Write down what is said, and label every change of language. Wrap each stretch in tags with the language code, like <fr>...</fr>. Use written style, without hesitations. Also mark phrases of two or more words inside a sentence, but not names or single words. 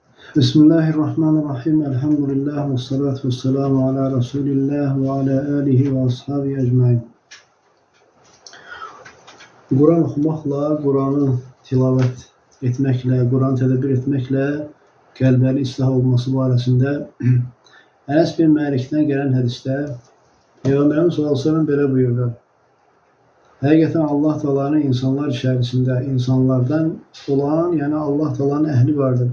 <ar>بسم الله الرحمن الرحيم. الحمد لله والصلاة والسلام على رسول الله وعلى آله وأصحابه أجمعين.</ar> <az>Quran oxumaqla, Quranı tilavət etməklə, Quran tədəbbür etməklə qəlbəli islah olması barəsində Ənəs bin Məlikdən gələn hədisdə Peyğəmbərimiz s.ə.v belə buyurdu. Həqiqətən Allah Taala'nın insanlar içərisində, insanlardan olan, yəni Allah Taala'nın əhli vardır.</az>